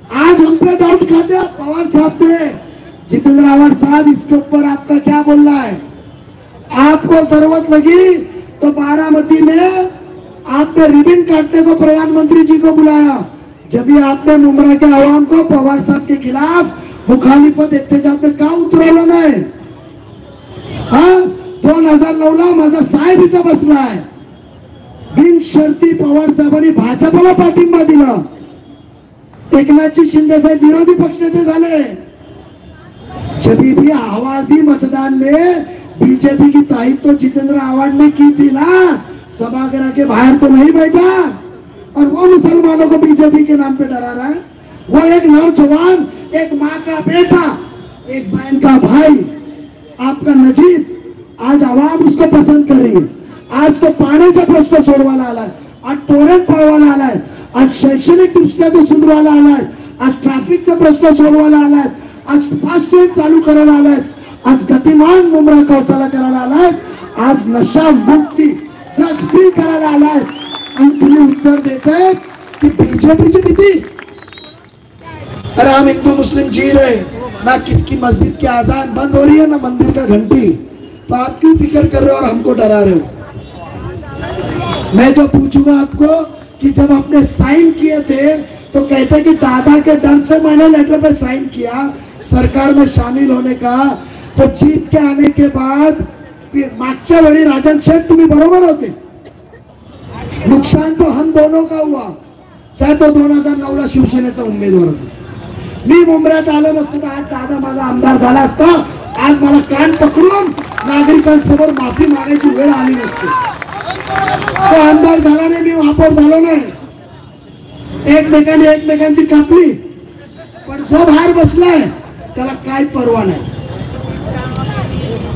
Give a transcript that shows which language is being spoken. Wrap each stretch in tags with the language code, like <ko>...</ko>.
<hi>आज हम पे डाउट खाते पवार साहब थे। जितेंद्र आव्हाड साहब, इसके ऊपर आपका क्या बोलना है? आपको जरूरत लगी तो बारामती में आपने रिबन काटने को प्रधानमंत्री जी को बुलाया, जब भी आपने मुमरा के आवाम को पवार साहब के खिलाफ मुखालिफत एहतजाज में</hi> <mr>का उतरवलं नाही? 2009ला माझा साहेब इथं बसला आहे। बिनशर्ती पवार साहेबांनी भाजपला पाठिंबा दिला। एकनाथजी शिंदे साहेब विरोधी पक्षनेते झाले।</mr> <hi>जब भी आवाजी मतदान में बीजेपी की तारीफ तो जितेंद्र आव्हाड ने की थी ना, सभागृह के बाहर तो नहीं बैठा, और वो मुसलमानों को बीजेपी के नाम पे डरा रहा है। वो एक नौजवान, एक माँ का बेटा, एक बहन का भाई, आपका नजीब, आज आवाम उसको पसंद कर रही है।</hi> <mr>आज तो पाण्याचा प्रश्न सोडवायला आलाय, आज टोरेंट पळवायला आलाय, आज शैक्षणिक दृष्ट्या तो सुधारायला आलाय, आज ट्रॅफिकचा प्रश्न सोडवायला आलाय, आज फास्ट ट्रेन चालू करायला आलाय, आज गतिमान मुंब्रा कौसाला करायला आलाय, आज नशा मुक्ती ड्रग्स फ्री करायला आलाय। आणि तुम्ही उत्तर देते कि बीजेपी की किती?</mr> <hi>अरे हम हिंदू मुस्लिम जी रहे ना, किसकी मस्जिद की आजान बंद हो रही है ना मंदिर का घंटी, तो आप क्यों फिक्र कर रहे हो और हमको डरा रहे हो? मैं जो पूछूंगा आपको कि जब आपने साइन किए थे तो कहते कि दादा के डर से मैंने लेटर पे साइन किया सरकार में शामिल होने का, तो जीत के आने के बाद</hi> <mr>मागच्या वेळी राजन शेठ तुम्ही बरोबर होते।</mr> <hi>नुकसान तो हम दोनों का हुआ।</hi> <mr>साहेब तो 2009ला शिवसेनेचा उमेदवार होता। मी मुंब्र्यात आलो नसतो तर आज दादा माझा आमदार झाला असता। आज मला कान पकडून नागरिकांसमोर माफी मागायची वेळ आली नसती। तो आमदार झाला नाही, मी महापौर झालो नाही, एकमेकांनी एकमेकांची कापली, पण जो बाहेर बसलाय त्याला काय परवा नाही।</mr>